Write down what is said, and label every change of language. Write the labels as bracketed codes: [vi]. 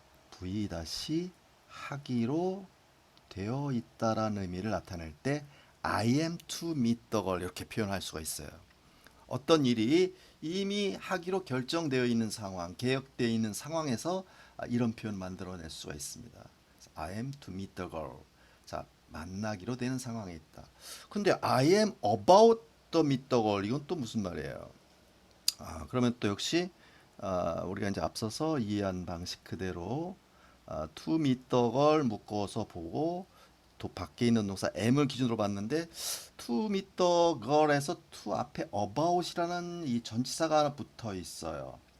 [ko] V 하기로 되어 있다라는 의미를 나타낼 때 [en] I am to meet the girl [ko] 이렇게 표현할 수가 있어요. 어떤 일이 이미 하기로 결정되어 있는 상황, 계획되어 있는 상황에서 이런 표현 만들어낼 수가 있습니다. [en] I am to meet the girl. [ko] 자, 만나기로 되는 상황에 있다. 근데 [en] I am about to meet the girl [ko] 이건 또 무슨 말이에요? 그러면 또 역시 우리가 이제 앞서서 이해한 방식 그대로 [en] to meet the girl [ko] 묶어서 보고 또 밖에 있는 동사 am을 기준으로 봤는데 to meet the girl에서 to 앞에 about이라는 이 전치사가 하나 붙어 있어요.